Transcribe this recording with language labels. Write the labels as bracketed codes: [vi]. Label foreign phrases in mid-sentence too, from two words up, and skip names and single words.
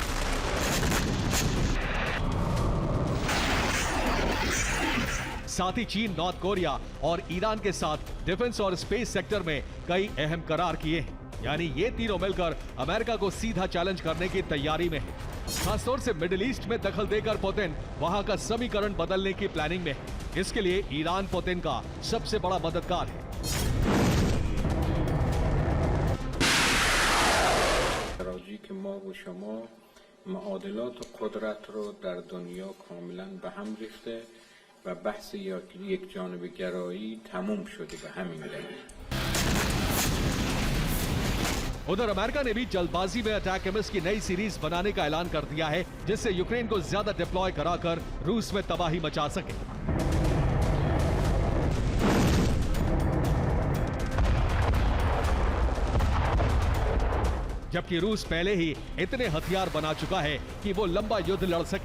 [hi] साथ ही चीन, नॉर्थ कोरिया और ईरान के साथ डिफेंस और [en] space sector [hi] में कई अहम करार किए हैं। यानी ये तीनों मिलकर अमेरिका को सीधा चैलेंज करने की तैयारी में है। खासतौर से मिडिल ईस्ट में दखल देकर पुतिन वहां का समीकरण बदलने की प्लानिंग में है। इसके लिए ईरान पुतिन का सबसे बड़ा मददगार है। [fa] که ما و شما معادلات قدرت رو در دنیا کاملا به هم ریخته و بحث یک جانب گرایی تموم شده به همین دلیل. [hi] उधर अमेरिका ने भी जल्दबाजी में अटैक एमएस की नई सीरीज बनाने का ऐलान कर दिया है, जिससे यूक्रेन को ज्यादा डिप्लॉय कराकर रूस में तबाही मचा सके। जबकि रूस पहले ही इतने हथियार बना चुका है कि वो लंबा युद्ध लड़ सके।